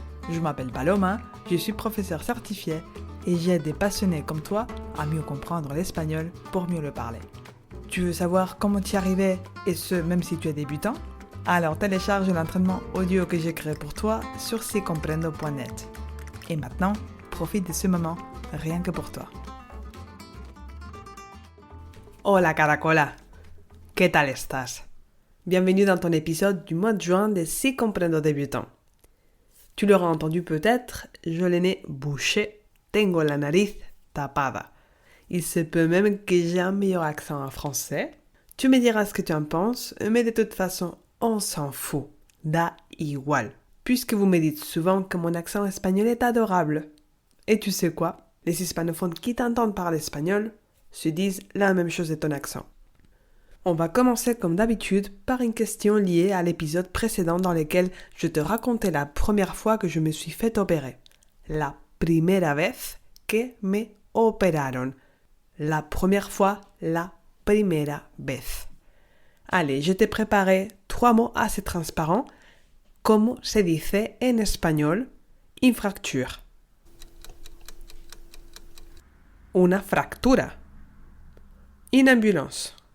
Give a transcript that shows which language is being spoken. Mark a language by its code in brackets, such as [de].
[fr] Je m'appelle Paloma, je suis professeure certifiée et j'aide des passionnés comme toi à mieux comprendre l'espagnol pour mieux le parler. Tu veux savoir comment t'y arriver et ce même si tu es débutant? Alors télécharge l'entraînement audio que j'ai créé pour toi sur sicomprendo.net. Et maintenant, profite de ce moment rien que pour toi. [es] Hola Caracola, ¿qué tal estás? [fr] Bienvenue dans ton épisode du mois de juin de Si comprendo débutant. Tu l'auras entendu peut-être, je l'ai né bouché, [es] tengo la nariz tapada. [fr] Il se peut même que j'ai un meilleur accent en français. Tu me diras ce que tu en penses, mais de toute façon, on s'en fout. [es] Da igual. [fr] Puisque vous me dites souvent que mon accent espagnol est adorable. Et tu sais quoi? Les hispanophones qui t'entendent parler espagnol se disent la même chose de ton accent. On va commencer comme d'habitude par une question liée à l'épisode précédent dans lequel je te racontais la première fois que je me suis fait opérer. [es] La primera vez que me operaron. [fr] La première fois, [es] la primera vez. [fr] Allez, je t'ai préparé 3 mots assez transparents. [es] Como se dice en espagnol [fr] une fracture? [es] Una fractura. [fr] Une ambulance.